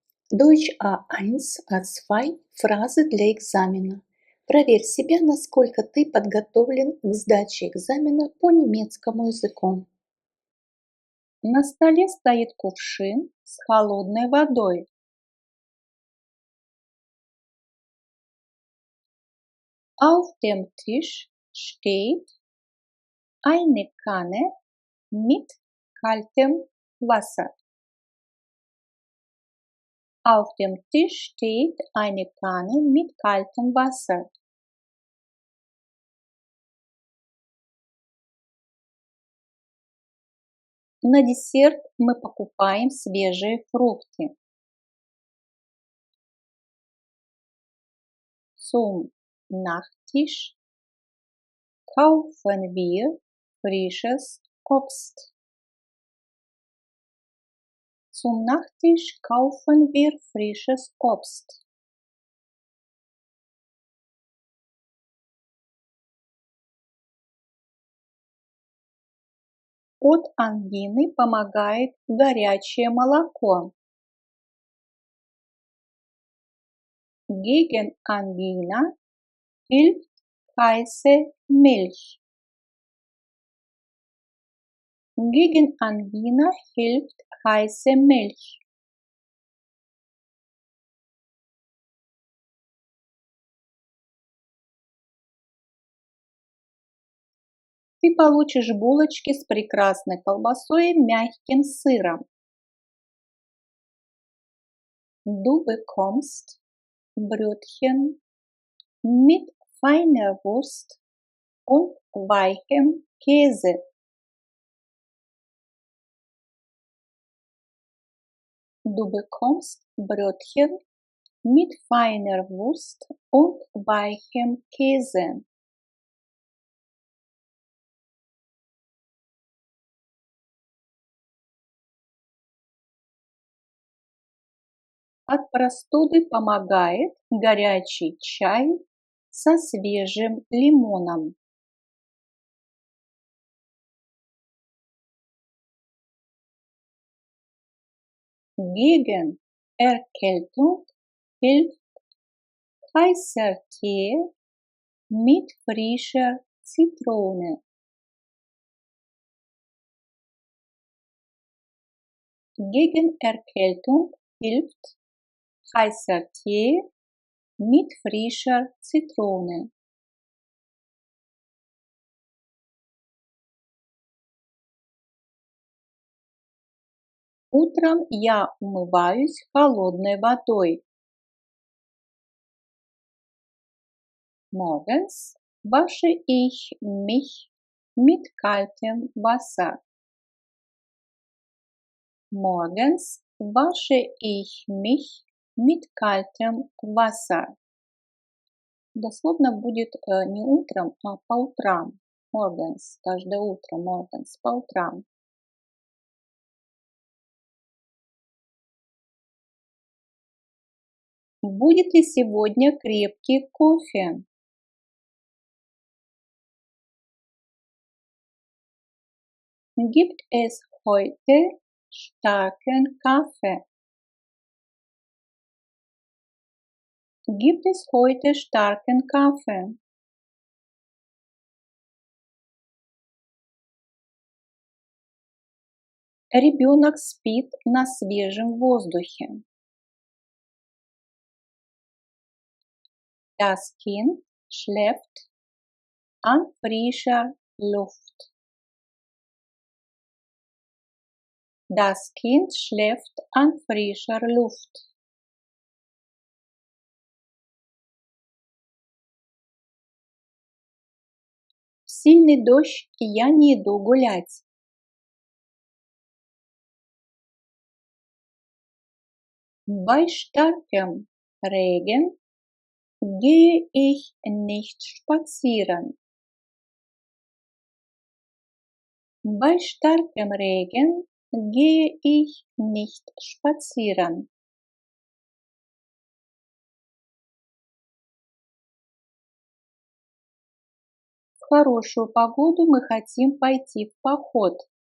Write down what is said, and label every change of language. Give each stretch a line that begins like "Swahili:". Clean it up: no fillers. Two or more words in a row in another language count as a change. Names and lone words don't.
German: Deutsch A1, A2.
Russian: Фразы для экзамена. Проверь себя, насколько ты подготовлен к сдаче экзамена по немецкому языку. На столе стоит кувшин с холодной водой.
German: Auf dem Tisch steht eine Kanne mit kaltem Wasser. Auf dem Tisch steht eine Kanne mit kaltem Wasser.
Russian: На десерт мы покупаем свежие фрукты.
German: Zum Nachtisch kaufen wir frisches Obst. Zum Nachtisch kaufen wir frisches Obst.
Russian: От ангины помогает горячее молоко.
German: Gegen Angina hilft heiße Milch. Gegen Angina hilft heiße Milch.
Russian: Ты получишь булочки с прекрасной колбасой и мягким сыром.
German: Du bekommst Brötchen mit feiner Wurst und weichem Käse. Du bekommst Brötchen mit feiner Wurst und weichem Käse.
Russian: От простуды помогает горячий чай со свежим лимоном.
German: Gegen Erkältung hilft heißer Tee mit frischer Zitrone. Gegen Erkältung hilft heißer Tee mit frischer Zitrone.
Russian: Утром я умываюсь холодной водой.
German: Morgens wasche ich mich mit kaltem Wasser. Morgens wasche ich mich mit kaltem Wasser.
Russian: Дословно будет не утром, а по утрам. Morgens, каждое утро, morgens, по утрам. Будет ли сегодня крепкий кофе?
German: Gibt es heute starken Kaffee? Gibt es heute starken Kaffee?
Russian: Ребенок спит на свежем воздухе.
German: Das Kind schläft an frischer Luft. Das Kind schläft an frischer Luft.
Russian: В сильный дождь я не иду гулять.
German: Bei starkem Regen gehe ich nicht spazieren. Bei starkem Regen gehe ich nicht spazieren.
Russian: В хорошую погоду мы хотим пойти в поход.